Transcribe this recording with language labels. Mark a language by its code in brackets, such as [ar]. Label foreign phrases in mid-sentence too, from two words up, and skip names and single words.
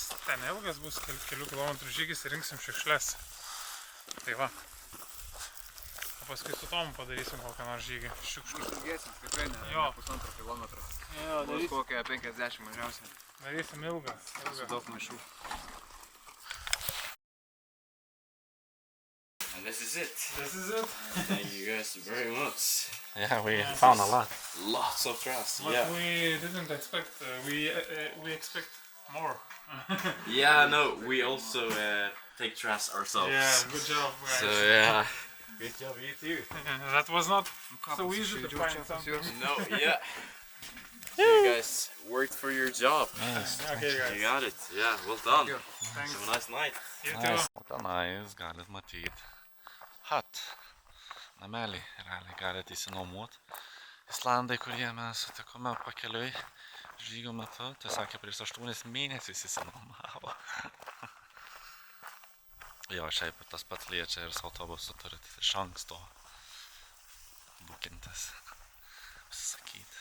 [lt] Ten ilgas bus kelių kilometrų žygis ir rinksim šiukšles. Tai va. paskui su Tomu padarysim kokią nors žygį. Šiukšlių. Išilgėsim, tikrai ne Jo. pusantro kilometro. Jo, Bus kokią 50 mažiausiai. darysim ilgą. Su daug maišų. [en] And this is it. This is it. Thank you guys very much. Yeah, we found a lot. Lots of trust. But Yeah. we didn't expect, we expect more. Yeah, no, we also take trust ourselves. Yeah, good job guys. So yeah. Good job, you too. That was not so easy to find something. No, yeah. You guys worked for your job. Okay You guys, got it. Yeah, well done. thanks. Have a nice night. You too. Nice. [lt] O tenais galit matyti hut. Namelį realiai galit įsinuomot. Islandai, kurie mes sutikome pakeliui žygio metu, tai sakė, prieš 8 mėnesius įsinuomavo. Jo, šiaip tas pats liečia ir su autobusu turit iš anksto bukintis, užsisakyti.